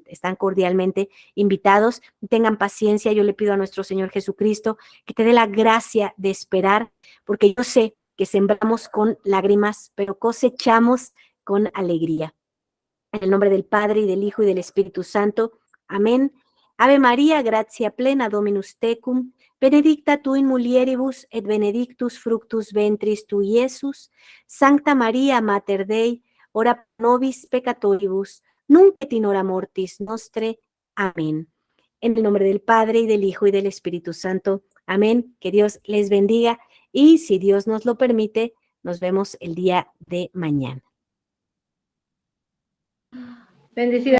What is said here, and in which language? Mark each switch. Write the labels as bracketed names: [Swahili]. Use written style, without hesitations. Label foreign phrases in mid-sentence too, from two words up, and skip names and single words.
[Spanish] Están cordialmente invitados. Tengan paciencia. Yo le pido a nuestro Señor Jesucristo que te dé la gracia de esperar, porque yo sé que sembramos con lágrimas, pero cosechamos con alegría. En el nombre del Padre, y del Hijo, y del Espíritu Santo. Amén. [Latin] Ave María, gratia plena, Dominus tecum, benedicta tu in mulieribus, et benedictus fructus ventris tui, Iesus. Sancta María, Mater Dei, ora pro nobis peccatoribus, nunc et in hora mortis nostre. [Spanish] Amén. En el nombre del Padre, y del Hijo, y del Espíritu Santo. Amén. Que Dios les bendiga, y si Dios nos lo permite, nos vemos el día de mañana. Bendecida.